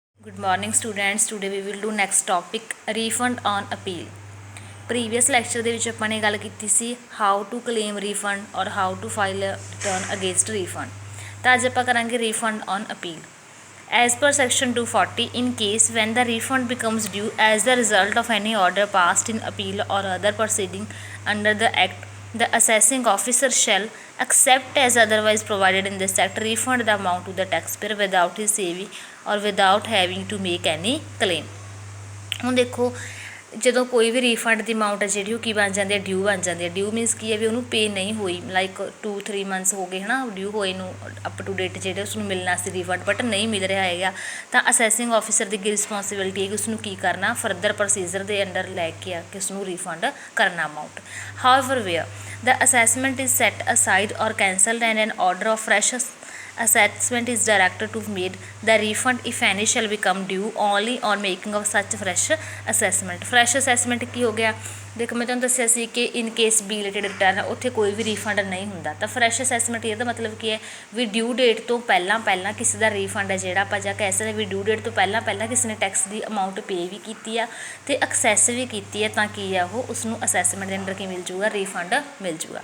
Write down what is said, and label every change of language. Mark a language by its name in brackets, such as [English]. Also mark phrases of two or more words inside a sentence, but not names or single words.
[English] Good morning students. Today we will do next topic refund on appeal. Previous lecture [Punjabi] ਦੇ ਵਿੱਚ ਆਪਾਂ ਨੇ ਗੱਲ ਕੀਤੀ ਸੀ [English] how to claim refund or how to file a return against refund. [Punjabi] ਤਾਂ ਅੱਜ ਆਪਾਂ ਕਰਾਂਗੇ [English] refund on appeal. As per section 240, in case when the refund becomes due as the result of any order passed in appeal or other proceeding under the act, the assessing officer shall accept as otherwise provided in this act refund the amount to the taxpayer without his saving or without having to make any claim. [Punjabi] ਹੁਣ ਦੇਖੋ ਜਦੋਂ ਕੋਈ ਵੀ ਰੀਫੰਡ ਦੀ ਅਮਾਊਂਟ ਹੈ ਜਿਹੜੀ ਉਹ ਕੀ ਬਣ ਜਾਂਦੀ ਹੈ, ਡਿਊ ਬਣ ਜਾਂਦੀ ਹੈ। [English] due means [Punjabi] ਕੀ ਹੈ ਵੀ ਉਹਨੂੰ ਪੇ ਨਹੀਂ ਹੋਈ, [English] like 2-3 months [Punjabi] ਹੋ ਗਏ ਹੈ ਨਾ ਡਿਊ ਹੋਏ ਨੂੰ, [English] up to date [Punjabi] ਜਿਹੜੇ ਉਸਨੂੰ ਮਿਲਣਾ ਸੀ ਰੀਫੰਡ ਬਟ ਨਹੀਂ ਮਿਲ ਰਿਹਾ ਹੈਗਾ। ਤਾਂ [English] assessing officer [Punjabi] ਦੀ ਰਿਸਪੋਂਸੀਬਿਲਿਟੀ ਹੈ ਕਿ ਉਸਨੂੰ ਕੀ ਕਰਨਾ, [English] further procedure [Punjabi] ਦੇ ਅੰਡਰ ਲੈ ਕੇ ਆ ਕੇ ਉਸਨੂੰ ਰੀਫੰਡ ਕਰਨਾ ਅਮਾਊਂਟ। [English] however where the assessment is set aside or cancelled and an order of fresh assessment is directed to made, the refund if any shall become due only on making of such fresh assessment. fresh assessment [Punjabi] ਕੀ ਹੋ ਗਿਆ, ਦੇਖੋ ਮੈਂ ਤੁਹਾਨੂੰ ਦੱਸਿਆ ਸੀ ਕਿ [English] in case belated return [Punjabi] ਹੈ ਉੱਥੇ ਕੋਈ ਵੀ ਰੀਫੰਡ ਨਹੀਂ ਹੁੰਦਾ। ਤਾਂ [English] fresh assessment [Punjabi] ਇਹਦਾ ਮਤਲਬ ਕੀ ਹੈ ਵੀ [English] due date [Punjabi] ਤੋਂ ਪਹਿਲਾਂ ਕਿਸੇ ਦਾ ਰੀਫੰਡ ਹੈ ਜਿਹੜਾ ਆਪਾਂ ਜਾਂ ਕਹਿ ਸਕਦੇ ਵੀ [English] due date [Punjabi] ਤੋਂ ਪਹਿਲਾਂ ਕਿਸੇ ਨੇ ਟੈਕਸ ਦੀ ਅਮਾਊਂਟ ਪੇ ਵੀ ਕੀਤੀ ਆ ਅਤੇ ਐਕਸੈਸ ਵੀ ਕੀਤੀ ਹੈ, ਤਾਂ ਕੀ ਆ ਉਹ ਉਸਨੂੰ ਅਸੈਸਮੈਂਟ ਦੇ ਅੰਡਰ ਕੀ ਮਿਲ ਜੂਗਾ, ਰੀਫੰਡ ਮਿਲ ਜੂਗਾ।